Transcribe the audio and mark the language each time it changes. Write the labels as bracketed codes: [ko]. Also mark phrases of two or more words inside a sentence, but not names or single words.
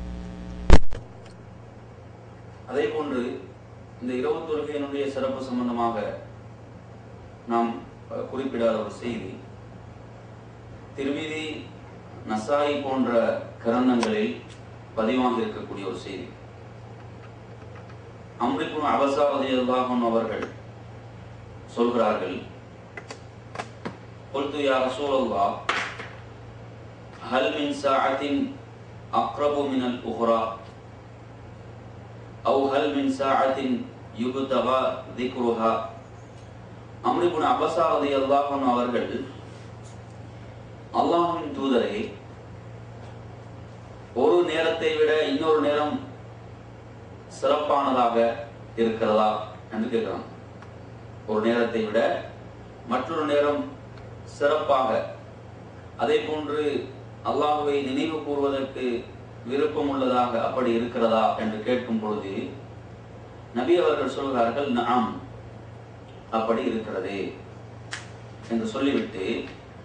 [ta] அதே போன்று இந்த இரவு தொழுகையினுடைய சிறப்பு சம்பந்தமாக நாம் குறிப்பிடாத ஒரு செய்தி, திர்மிதி, நசாயி போன்ற கிரந்தங்களில் பதிவாக இருக்கக்கூடிய ஒரு செய்தி. அம்ர் இப்னு அபஸா [ar] رضي الله عنه [ta] அவர்கள் சொல்கிறார்கள், [ar] قلت يا رسول الله هل من ساعة أقرب من الأخرى أو هل من ساعة يبتغى ذكرها. [ta] அம்ர் இப்னு அபஸா [ar] رضي الله عنه [ta] அவர்கள், அல்லாஹ்வின் தூதரே, ஒரு நேரத்தை விட இன்னொரு நேரம் சிறப்பானதாக இருக்கிறதா என்று கேட்கிறான். ஒரு நேரத்தை விட மற்றொரு நேரம் சிறப்பாக, அதே போன்று அல்லாஹ்வை நினைவு கூறுவதற்கு விருப்பம் உள்ளதாக அப்படி இருக்கிறதா என்று கேட்கும் பொழுது நபி அவர்கள் சொல்கிறார்கள், நஆம், அப்படி இருக்கிறது என்று சொல்லிவிட்டு